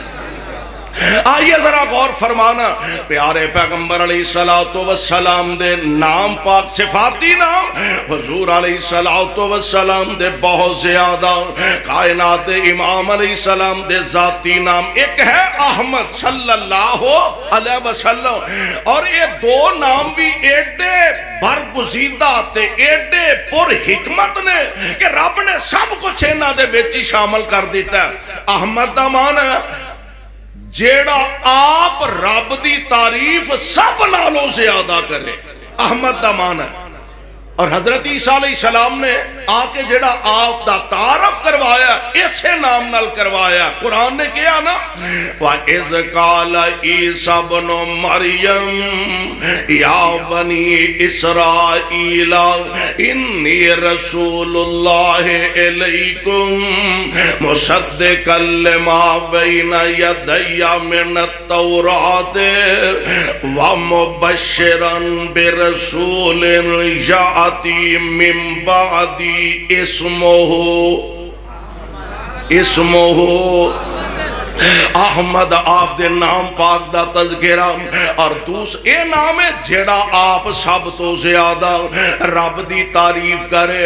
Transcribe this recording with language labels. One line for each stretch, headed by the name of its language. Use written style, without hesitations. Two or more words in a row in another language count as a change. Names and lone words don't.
Punjabi: آئیے ذرا غور فرمانا, پیارے پیغمبر
Arabic: علیہ السلام
Punjabi: دے نام پاک صفاتی نام, حضور
Arabic: علیہ السلام
Punjabi: دے بہت زیادہ, کائنات دے امام
Arabic: علیہ السلام
Punjabi: دے ذاتی نام. ایک ہے احمد
Arabic: صلی اللہ علیہ وسلم,
Punjabi: اور یہ دو نام بھی ایڈے برگزیدہ تے ایڈے پر حکمت نے کہ رب نے سب کچھ انہاں دے وچ ہی شامل کر دیتا ہے. احمد دا معنی جیڑا آپ رب دی تعریف سب نالوں زیادہ کرے, احمد دا معنی. اور حضرت عیسیٰ
Arabic: علیہ السلام
Punjabi: نے آکے جڑا آپ دا تعارف کروایا اسے نام نال کروایا. قرآن نے کیا نا,
Arabic: وَإِذْ قَالَ عِيسَى ابْنُ مَرْيَمَ يَا بَنِي إِسْرَائِيلَ إِنِّي رَسُولُ اللَّهِ إِلَيْكُمْ مُصَدِّقًا لِمَا بَيْنَ يَدَيَّ مِنَ التَّوْرَاةِ وَمُبَشِّرًا بِرَسُولٍ من بعدی اسمہ احمد.
Punjabi: آپ دے نام پاک دا تذکرہ. اور اے نام ہے جیڑا آپ سب تو زیادہ رب دی تعریف کرے.